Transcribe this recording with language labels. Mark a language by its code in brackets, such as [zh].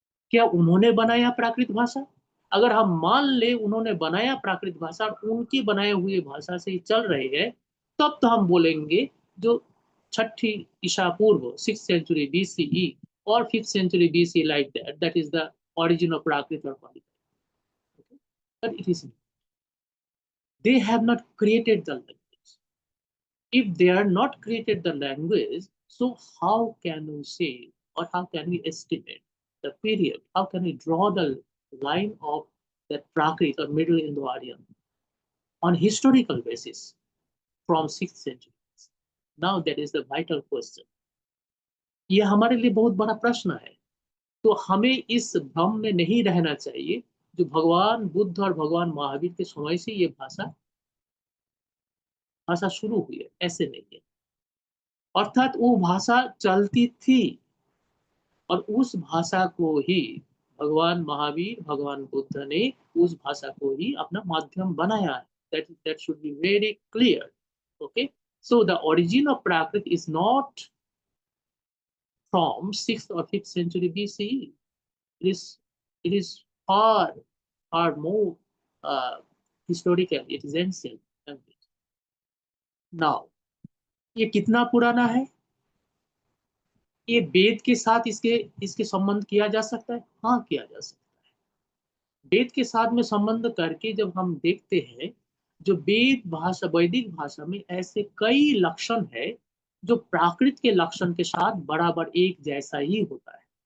[hi] क्या उन्होंने बनाया प्राकृत भाषा? अगर हम मान ले उन्होंने बनाया प्राकृत भाषा और उनकी बनाए हुए भाषा से ही चल रहे हैं, तब तो हम बोलेंगे जो 6ठी ईसा पूर्व [en] 6th century BCE or 5th century BC like that is the origin of Prakrit or Pali. Okay? But it isn't. They have not created the language. If they are not created the language, so how can we say or how can we estimate the period? How can we draw the line of that Prakrit or Middle Indo-Aryan on historical basis from 6th century? Now that is the vital question. [hi] ये हमारे लिए बहुत बड़ा प्रश्न है। तो हमें इस भ्रम में नहीं रहना चाहिए जो भगवान बुद्ध और भगवान महावीर के समय से ये भाषा शुरू हुई है, ऐसे नहीं है। अर्थात वो भाषा चलती थी और उस भाषा को ही भगवान महावीर, भगवान बुद्ध ने उस भाषा को ही अपना माध्यम बनाया है। [en] That should be very clear. Okay, so the origin of Prakrit is not from 6th or 5th century BCE. It is far more historical. It is ancient. [hi] Now, ये कितना पुराना है? ये वेद के साथ इसके संबंध किया जा सकता है? हाँ, किया जा सकता है। वेद के साथ में संबंध करके जब हम देखते हैं, जो वैदिक भाषा में ऐसे कई लक्षण है जो प्राकृत के लक्षण के साथ बराबर एक जैसा ही होता है।